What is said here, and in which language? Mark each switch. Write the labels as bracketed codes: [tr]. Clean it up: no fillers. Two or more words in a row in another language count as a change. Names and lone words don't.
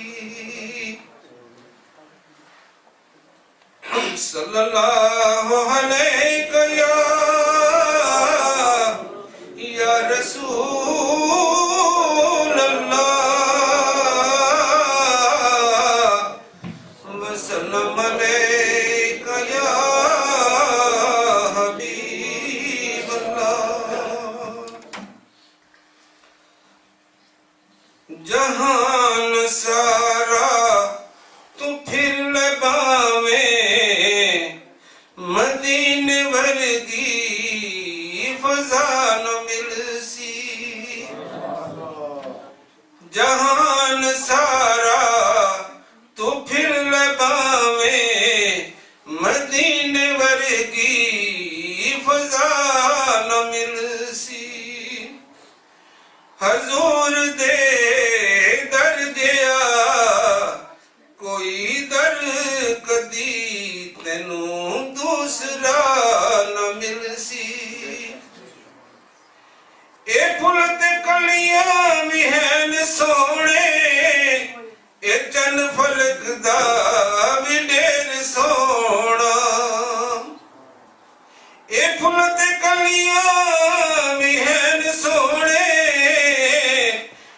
[ar] صلی اللہ علیہ یا رسول اللہ، وسلم علیک یا حبیب اللہ۔ [pa] جہان سارا تو پھر لے باویں، مدینے ورگی فضا نہ ملسی۔ جہان سارا تو پھر لے باویں، مدینے ورگی فضا نہ ملسی۔ حضور دے در گیا کوئی در کدی، تینوں دوسرا نہ ملسی۔ اے پھل تے کلیاں بھی ہیں سونے، اے چن فلک دا بھی ڈیر سونا۔ اے پھل تے کلیاں بھی ہیں سونے،